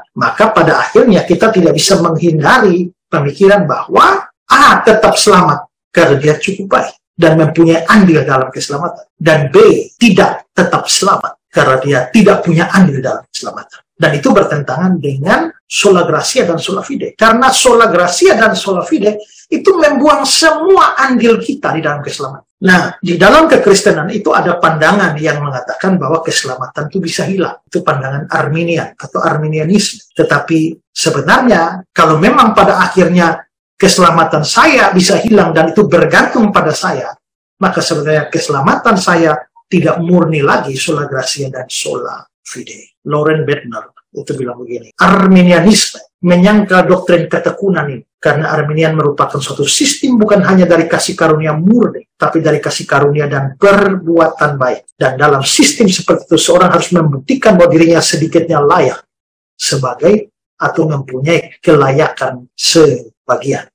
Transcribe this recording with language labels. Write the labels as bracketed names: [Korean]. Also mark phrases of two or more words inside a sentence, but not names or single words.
[Indonesian] Maka pada akhirnya kita tidak bisa menghindari pemikiran bahwa A tetap selamat karena dia cukup baik dan mempunyai andil dalam keselamatan. Dan B tidak tetap selamat karena dia tidak punya andil dalam keselamatan. Dan itu bertentangan dengan [Latin] sola gratia [Indonesian] dan [Latin] sola fide. [Indonesian] Karena [Latin] sola gratia [Indonesian] dan [Latin] sola fide [Indonesian] itu membuang semua andil kita di dalam keselamatan. Nah, di dalam kekristenan itu ada pandangan yang mengatakan bahwa keselamatan itu bisa hilang. Itu pandangan Arminian atau Arminianisme. Tetapi sebenarnya kalau memang pada akhirnya keselamatan saya bisa hilang dan itu bergantung pada saya, maka sebenarnya keselamatan saya tidak murni lagi [Latin] sola gratia [Indonesian] dan [Latin] sola fide. [Indonesian] Loren Bednar itu bilang begini, Arminianisme menyangkal doktrin ketekunan ini karena Arminian merupakan suatu sistem bukan hanya dari kasih karunia murni, tapi dari kasih karunia dan perbuatan baik. Dan dalam sistem seperti itu seorang harus membuktikan bahwa dirinya sedikitnya layak sebagai atau mempunyai kelayakan sebagian.